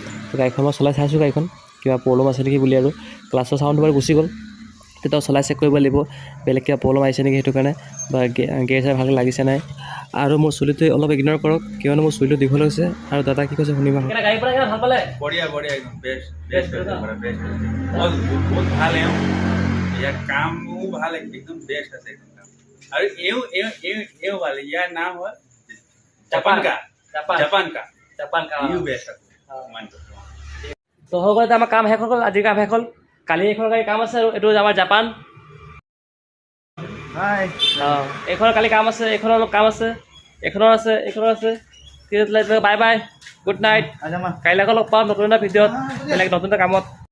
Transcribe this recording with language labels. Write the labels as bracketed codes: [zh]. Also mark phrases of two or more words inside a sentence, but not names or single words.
[as] তো গাড়ীখন মই চলাই চাইছোঁ, গাড়ীখন কিবা প্ৰব্লেম আছে নেকি বুলি। আৰু ক্লাছৰ চাউণ্ডটো বাৰু গুচি গ'ল। তেতিয়াও চলাই চেক কৰিব লাগিব, বেলেগ কিবা প্ৰব্লেম আহিছে নেকি সেইটো কাৰণে, বা গেৰ চেৰ ভালকৈ লাগিছে নাই। আৰু মোৰ চুলিটো অলপ ইগন'ৰ কৰক, কিয়নো মোৰ চুলিটো দীঘল হৈছে। আৰু দাদা কি কৈছে শুনিবা। গাড়ী পৰা ভাল পালে? [hi] बढ़िया बढ़िया एकदम बेस्ट बेस्ट बेस्ट बहुत बहुत ভাল है यार काम वो ভাল एकदम बेस्ट है एकदम काम और ये वाले यार नाम है जापान का यू बेस्ट है मान [as] তো হৈ গ'ল। আমাৰ কাম শেষ হৈ গ'ল, আজিৰ কাম শেষ হ'ল। কালি এইখন গাড়ী কাম আছে আৰু এইটো আমাৰ জাপান। অঁ এইখনৰ কালি কাম আছে, এইখনৰ অলপ কাম আছে, এইখনৰ আছে, এইখনৰ আছে। [en] bye bye, good night. [as] কাইলৈ আকৌ লগ পাম নতুন এটা ভিডিঅ'ত, বেলেগ নতুন এটা কামত।